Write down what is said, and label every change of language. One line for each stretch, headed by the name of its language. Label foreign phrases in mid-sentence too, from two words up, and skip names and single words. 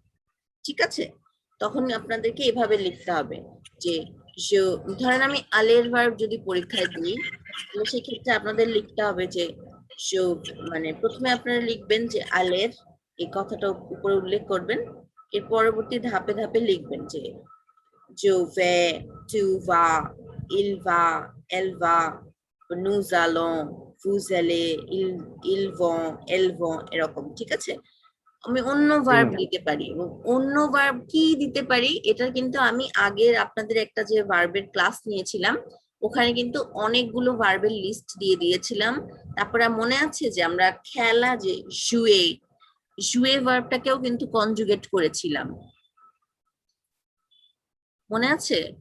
Bangla: ঠিক আছে? তখন আপনাদেরকে এভাবে লিখতে হবে যে ধরেন আমি আলের ভার্ব যদি পরীক্ষায় দিই, তাহলে সেক্ষেত্রে আপনাদের লিখতে হবে যে মানে প্রথমে আপনারা লিখবেন যে আলের এই কথাটা উপরে উল্লেখ করবেন, এর পরবর্তী ধাপে ধাপে লিখবেন যে
French: je vais, tu vas, il va, elle va, nous allons, vous allez, ils vont, elles vont,
Bangla: এরকম, ঠিক আছে? আমি অন্য ভার্ব ম্যাম। দিতে পারি, এবং অন্য ভার্ব কি দিতে পারি এটা কিন্তু আমি আগের আপনাদের একটা যে ভার্বের ক্লাস নিয়েছিলাম ওখানে কিন্তু অনেকগুলো ভার্বের লিস্ট দিয়ে দিয়েছিলাম। তারপরে মনে আছে যে আমরা খেলা যে জুয়ে, জুয়ে ভার্বটাকেও কিন্তু কনজুগেট করেছিলাম, মনে আছে?